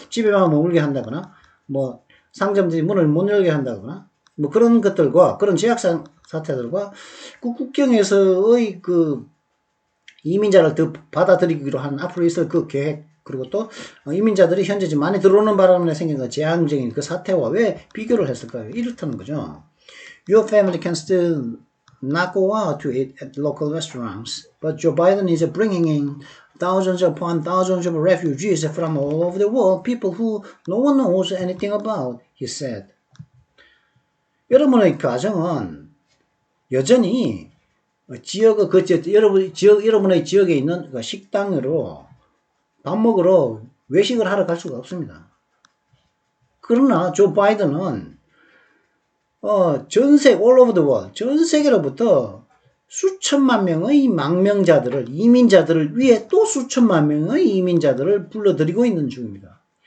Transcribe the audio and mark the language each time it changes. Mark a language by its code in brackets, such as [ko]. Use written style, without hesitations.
[ko] 집에만 머물게 한다거나, 뭐 상점들이 문을 못 열게 한다거나, 뭐 그런 것들과 그런 제약 사태들과 그 국경에서의 그 이민자를 더 받아들이기로 한 앞으로 있을 그 계획, 그리고 또 이민자들이 현재 지금 많이 들어오는 바람에 생긴 그 재앙적인 그 사태와 왜 비교를 했을까요? 이렇다는 거죠. [en] Your family can still not go out to eat at local restaurants. But Joe Biden is bringing in thousands upon thousands of refugees from all over the world, people who no one knows anything about, he said. [ko] 여러분의 가정은 여전히 여러분의 지역에 있는 그 식당으로 밥 먹으러 외식을 하러 갈 수가 없습니다. 그러나 조 바이든은 [en] all over the world, [ko] 전 세계로부터 수천만 명의 망명자들을, 이민자들을 위해 또 수천만 명의 이민자들을 불러들이고 있는 중입니다.